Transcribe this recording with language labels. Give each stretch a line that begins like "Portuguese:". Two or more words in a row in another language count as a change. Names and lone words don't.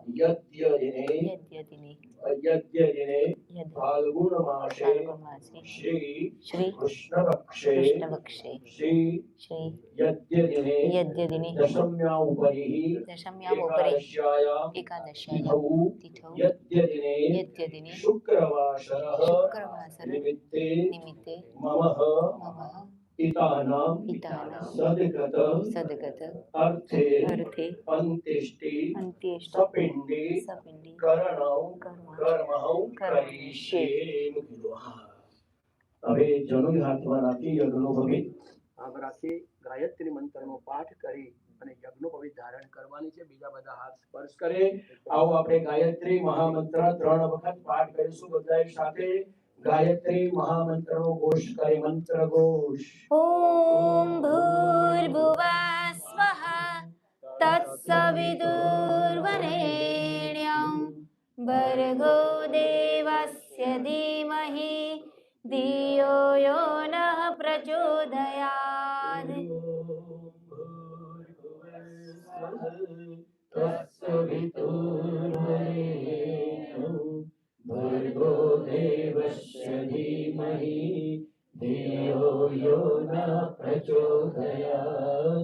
Sanskrit: यद्यदिने फाल्गुन मासे श्री कृष्णपक्षे श्री यद्यदिने दशम्या उपरि एकादश्यायाम तिथौ यद्यदिने शुक्रवासरः निमित्ते मम पितानां सद्गत अर्थे अंत्येष्टि सपिंडे करणौ कर्मौ करिष्ये.
Gujarati: હવે જનોઈ હાથમાં રાખી યજ્ઞોપવિત આમ રાખી ગાયત્રી મંત્રનો પાઠ કરી અને યજ્ઞોપવિત ધારણ કરવાની છે. બીજા બધા હાથ સ્પર્શ કરે. આવો આપણે ગાયત્રી મહામંત્ર 3 વખત પાઠ કરીશું બધા સાથે. ગાયત્રી મહામંત્રનો ઘોષ કરે. મંત્ર ઘોષ.
Sanskrit: ओम भूर्भुवः स्वः तत्सवितुर्वरेण्यं भर्गो देवस्य धीमहि धियो यो नः प्रचोदयात्. भर्गो देवस्य धीमहि धियो यो नः प्रचोदयात्.